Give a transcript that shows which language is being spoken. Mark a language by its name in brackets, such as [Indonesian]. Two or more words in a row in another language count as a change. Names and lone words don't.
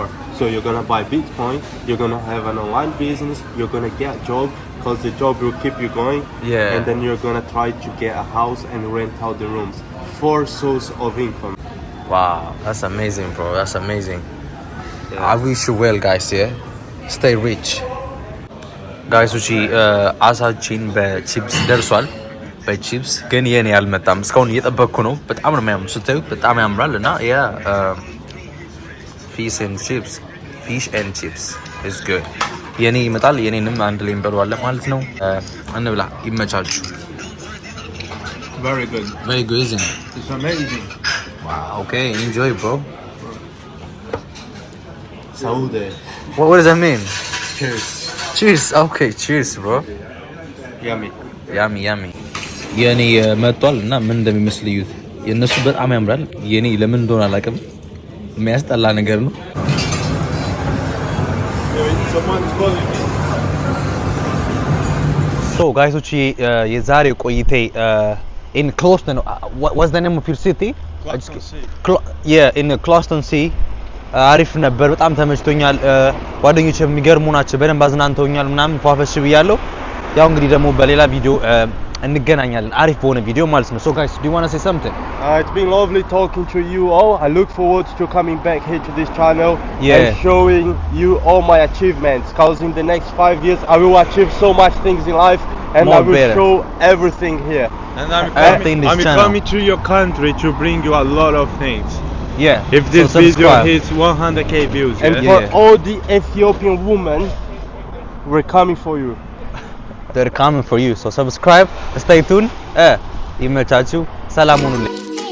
[English] So you're gonna buy Bitcoin, you're gonna have an online business, you're gonna get a job, because the job will keep you going. Yeah. And then you're gonna try to get a house and rent out the rooms. 4 sources of income. wow that's amazing bro that's amazing Yeah. I wish you well guys yeah stay rich guys [Amharic] አሳችን በቺፕስ ደርሷል በቺፕስ ግን የኔ አልመጣም እስካሁን እየጠበቅኩ ነው በጣም ነው የሚያምሩ ስታዩት በጣም ያምራል እና ያ [English] fish and chips is good [Amharic] የኔ ይመጣል የኔንም አንድ ላይ እንበለዋለን ማለት ነው እንብላ ይመቻችሁ [English] Very good. very good isn't it? It's amazing. wow okay enjoy bro Saúde. what does that mean Cheers. cheers. Okay, cheers, bro. Yummy. Yummy. [Amharic] የኔ መጥቷል እና ምን እንደሚመስል እዩት። የነሱ በጣም ያምራል። የኔ ለምን እንደሆነ አላውቅም። የሚያስጠላ ነገር ነው። [English] So guys, [Amharic] የዛሬ ቆይቴ [English] in Closton, what's the name of your city? Yeah, in Closton Sea. [Amharic] አሪፍ ነበር። በጣም ተመችቶኛል። ጓደኞቼ የሚገርሙ ናቸው። በደንብ አዝናንተውኛል ምናምን ፏፈሽ ብያለሁ። ያው እንግዲህ ደግሞ በሌላ ቪዲዮ እንገናኛለን። አሪፍ በሆነ ቪዲዮ ማለት ነው። [English] So guys, do you want to say something? It's been lovely talking to you all. I look forward to coming back here to this channel and showing you all my achievements. Because in the next 5 years, I will achieve so much things in life, and I will show everything here. And I'm coming to your country to bring you a lot of things. Yeah. If this video hits 100k views, and for all the Ethiopian women, we're coming for you. They're coming for you. So subscribe, stay tuned. [Amharic] ይመቻችሁ። ሰላም ሁኑልኝ።